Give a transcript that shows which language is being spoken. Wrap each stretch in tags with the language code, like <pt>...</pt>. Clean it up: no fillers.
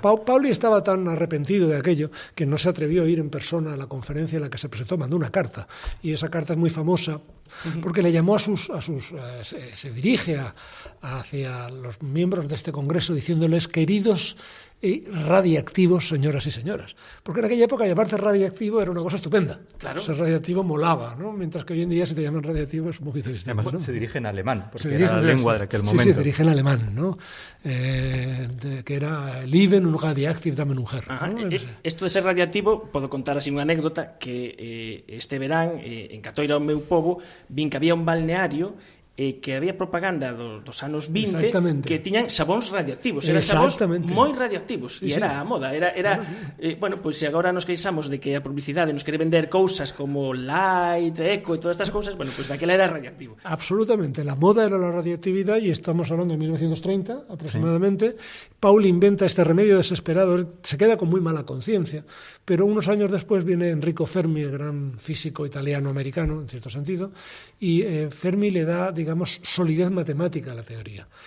<es>Pauli estaba tan arrepentido de aquello que no se atrevió a ir en persona a la conferencia en la que se presentó, mandó una carta, y esa carta es muy famosa porque le llamó se dirige hacia los miembros de este congreso diciéndoles: queridos radiactivos, señoras y señoras. Porque en aquella época llamarse radiactivo era una cosa estupenda. Claro. Ser radiactivo molaba, ¿no? Mientras que hoy en día si te llaman radiactivo es un poquito distinto. Además se dirige en alemán, porque era la lengua de aquel momento. Sí, se dirige en alemán, ¿no? Que era</es> <de>Leben und radioactiv Damen und Herren, ¿no?</de> <gl>Esto de ser radiactivo, podo contar así unha anécdota que este verán en Catoira, o meu pobo, vin que había un balneario que había propaganda dos anos 20 que tiñan sabóns radioactivos, eran sabóns moi radioactivos, e era a moda, bueno, pois se agora nos queixamos de que a publicidade nos quere vender cousas como light, eco e todas estas cousas, bueno, pois daquela era radioactivo.</gl> <es>Absolutamente, la moda era la radioactividad, y estamos hablando de 1930 aproximadamente. Sí. Pauli inventa este remedio desesperado, él se queda con muy mala conciencia, pero unos años después viene Enrico Fermi, el gran físico italiano-americano, en cierto sentido, y Fermi le da, digamos, solidez matemática a la teoría.</es>